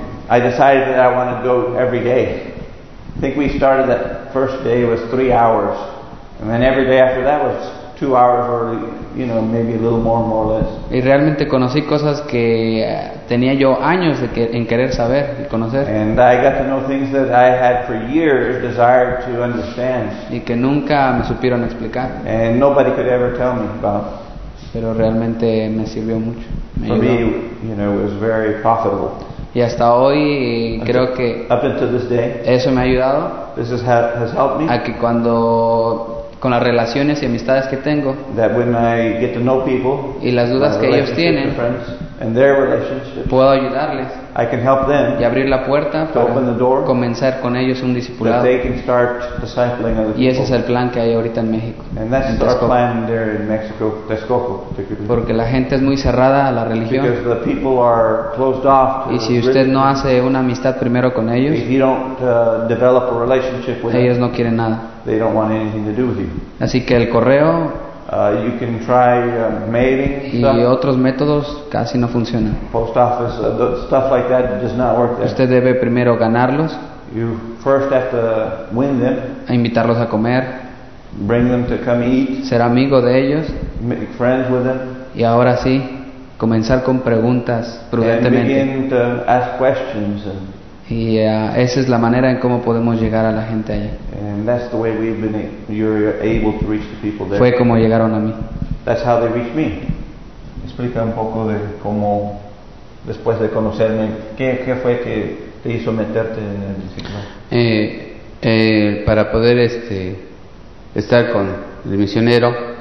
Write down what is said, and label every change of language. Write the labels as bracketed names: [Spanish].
[English] I decided that I wanted to go every day. I think we started that first day was 3 hours, and then every day after that was 2 hours, or you know, maybe a little more or less. [Spanish] Y realmente conocí cosas que tenía yo años en querer saber y conocer. [English] And I got to know things that I had for years desired to understand. [Spanish] Y que nunca me supieron explicar. [English] And nobody could ever tell me about. [Spanish] Pero realmente me sirvió mucho. Me for ayudó. [English] Me, you know, it was very profitable. [Spanish] Y hasta hoy creo que [English] up until this day, [Spanish] eso me ha ayudado. [English] This has helped me, [Spanish] a que cuando con las relaciones y amistades que tengo [English] that when I get to know people, [Spanish] y las dudas que ellos tienen [English] friends, and their relationships, [Spanish] puedo ayudarles [English] I can help them [Spanish] y abrir la puerta [English] to [Spanish] para [English] open the door, [Spanish] comenzar con ellos un discipulado [English] that they can start discipling other people. [Spanish] Y ese es el plan que hay ahorita en México, [English] and that's [Spanish] en [English] our plan there in Mexico, Texcoco, particularly. [Spanish] Porque la gente es muy cerrada a la religión, [English] because the people are closed off to, [Spanish] y si usted no hace una amistad primero con ellos, [English] if you don't develop a relationship with [Spanish] ellos [English] them, [Spanish] no quieren nada, [English] they don't want anything to do with you. [Spanish] Así que el correo, [English] you can try mailing [Spanish] y otros métodos casi no funcionan. [English] Post office, stuff like that does not work there. [Spanish] Usted debe primero ganarlos. [English] You first have to win them. [Spanish] A invitarlos a comer. [English] Bring them to come eat. [Spanish] Ser amigo de ellos. [English] Make friends with them. [Spanish] Y ahora sí, comenzar con preguntas prudentemente. [English] And begin to ask questions. [Spanish] Y esa es la manera en cómo podemos llegar a la gente allá. [English] And that's the way we've been able to reach the people there. [Spanish] Fue como llegaron a mí. [English] That's how they reached me. [Spanish] Explica un poco de cómo, después de conocerme, qué fue que te hizo meterte en el discipulado. Para poder estar con el misionero.